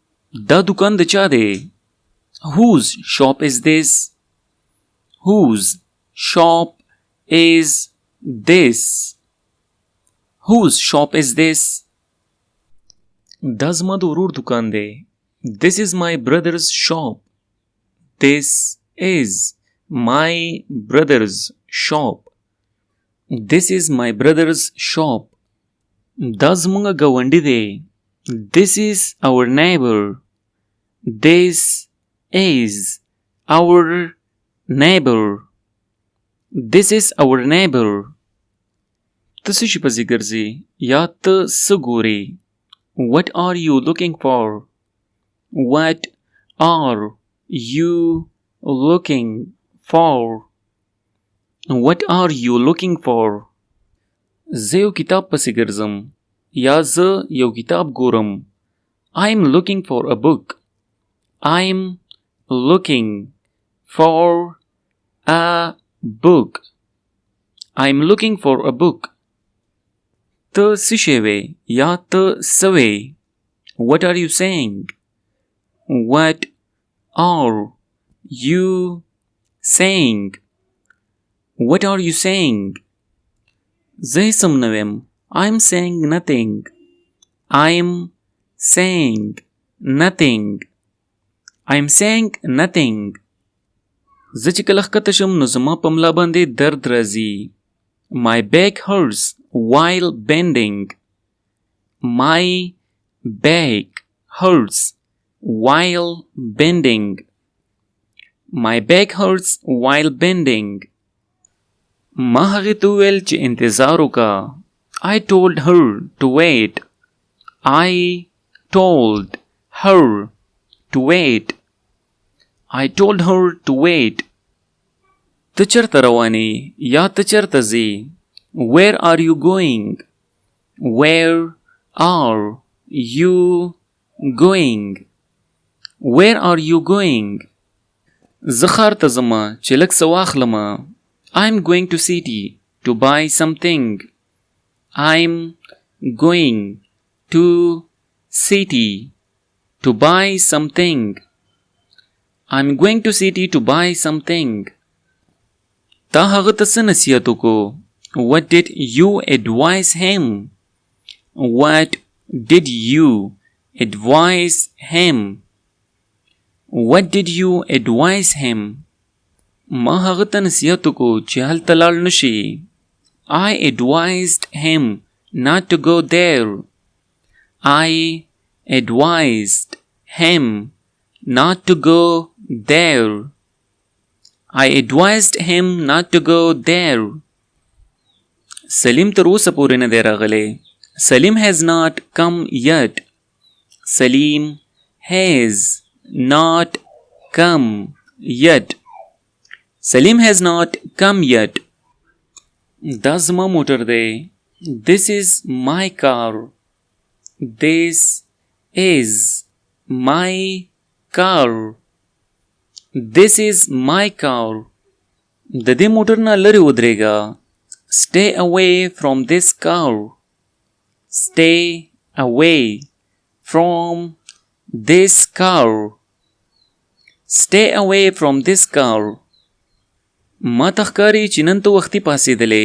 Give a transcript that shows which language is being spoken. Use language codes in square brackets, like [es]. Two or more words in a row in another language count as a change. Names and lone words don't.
[ps] دا دکان د چا دی؟ [en] Whose shop is this? Whose shop is this? Whose shop is this? [ps] دا زما د ورور دکان دی. [en] This is my brother's shop. This is my brother's shop. This is my brother's shop. [ps] دا زمونږ ګاونډي دی. [en] This is our neighbor. This is our neighbor. This is our neighbor. [ps] ته څه شي پسې ګرځې یا ته څه ګورې؟ [en] What are you looking for? What are you looking for? What are you looking for? [ps] زه یو کتاب پسې ګرځم یا زه یو کتاب ګورم. [en] I'm looking for a book. I'm looking for a book. I'm looking for a book. [ps] ته څه شی وې یا ته څه وې؟ [en] What are you saying? What are you saying? What are you saying? [ps] زه هیڅ هم نه ویم. [en] I'm saying nothing. I'm saying nothing. I'm saying nothing. [ps] زه چې کله ښکته شم نو زما په ملا باندې درد راځي. [en] My back hurts while bending. My back hurts while bending. My back hurts while bending. [ps] ما هغې ته وویل چې انتظار وکړه. [en] I told her to wait. I told her to wait. I told her to wait. [ps] ته چرته روانې یا ته چرته ځې؟ [en] Where are you going? Where are you going? Where are you going? [ps] زه ښار ته ځمه چې لږ څه واخلمه. [en] I'm going to city to buy something. I'm going to city to buy something. I'm going to city to buy something. [ps] تا هغه ته څه نصیحت وکړو؟ [en] What did you advise him? What did you advise him? What did you advise him? [ps] ما هغه ته نصیحت وکړو چې هلته لاړ نه شي. [en] I advised him not to go there. I advised him not to go there. I advised him not to go there. [ps] سلیم تر اوسه پورې نه دی راغلی. [en] Salim has not come yet. Salim has not come yet. Salim has not come yet. [ps] دا زما موټر دی. [en] This is my car. This is my car. This is my car. [ps] د دې موټر نه لرې ودرېږه. [en] Stay away from this car. Stay away from this car. Stay away from this car. [ps] ما ته ښکاري چې نن ته وختي پاڅېدلی.